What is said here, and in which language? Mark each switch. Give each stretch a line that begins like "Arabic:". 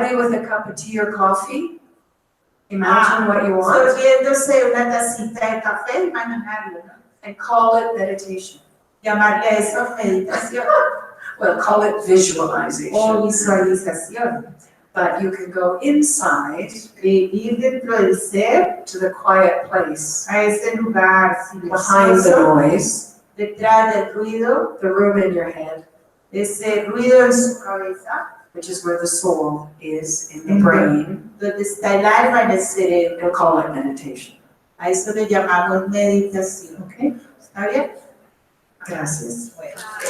English: quietly with a cup of tea or coffee. Imagine what you want
Spanish: Sorbiéndose una tacita de café, imaginarlo, ¿no?
English: and call it meditation.
Spanish: Llamarle a eso meditación
English: Well, call it visualization.
Spanish: o visualización.
English: But you can go inside
Spanish: Ir dentro del ser
English: to the quiet place,
Spanish: a ese lugar
English: behind the
Spanish: silencioso,
English: noise,
Spanish: detrás del ruido,
English: the room in your head,
Spanish: ese ruido en su cabeza,
English: which is where the soul is in the brain,
Spanish: donde está el alma en el cerebro.
English: and call it meditation.
Spanish: A eso le llamamos meditación.
English: Okay?
Spanish: ¿Está bien? Gracias. Bueno.